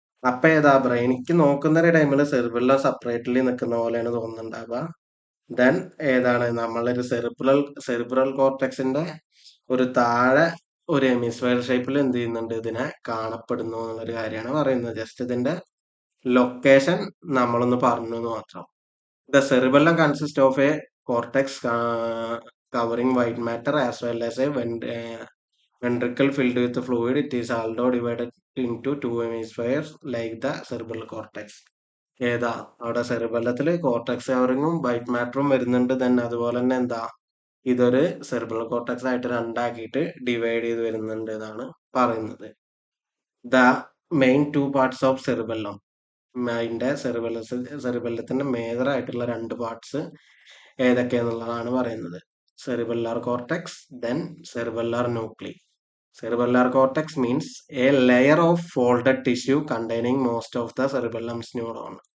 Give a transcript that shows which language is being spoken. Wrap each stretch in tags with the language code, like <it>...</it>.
<ml>അപ്പൊ ഏതാ, ബ്രെയിനിക്ക് നോക്കുന്ന ഒരു ടൈമിൽ സെറിബെല്ലം സെപ്പറേറ്റ്ലി നിൽക്കുന്ന പോലെയാണ് തോന്നുന്നുണ്ടാവുക. ദെൻ ഏതാണ് നമ്മളൊരു സെറിബ്രൽ കോർട്ടെക്സിന്റെ ഒരു താഴെ ഒരു ഹെമിസ്ഫിയർ ഷേപ്പിൽ എന്ത് ചെയ്യുന്നുണ്ട് ഇതിനെ കാണപ്പെടുന്നു എന്നുള്ളൊരു കാര്യമാണ് പറയുന്നത്. ജസ്റ്റ് ഇതിന്റെ ലൊക്കേഷൻ നമ്മളൊന്ന് പറഞ്ഞു എന്ന് മാത്രം.</ml> <en>The cerebellum consist of a cortex covering white matter as well as a ventricle filled with fluid. It is also divided into two hemispheres like the cerebral cortex.</en> <ml>ഏതാ അവിടെ സെറിബെല്ലത്തില് കോർട്ടെക്സ് കവറിങ്ങും വൈറ്റ് മാറ്ററും വരുന്നുണ്ട്. തന്നെ അതുപോലെ തന്നെ എന്താ ഇതൊരു സെറിബ്രൽ കോർട്ടെക്സ് ആയിട്ട് രണ്ടാക്കിയിട്ട് divide ചെയ്ത് വരുന്നുണ്ട് എന്നാണ് പറയുന്നത്.</ml> <en>the main two parts of cerebellum,</en> <ml>അതിന്റെ സെറിബെല്ലത്തിന്റെ മേജർ ആയിട്ടുള്ള രണ്ട് പാർട്സ് ഏതൊക്കെയാന്നുള്ളതാണ് പറയുന്നത്. Cerebellar cortex then cerebellar ന്യൂക്ലി.</ml> <en>Cerebellar cortex means a layer of folded tissue containing most of the cerebellum's neuron.</en>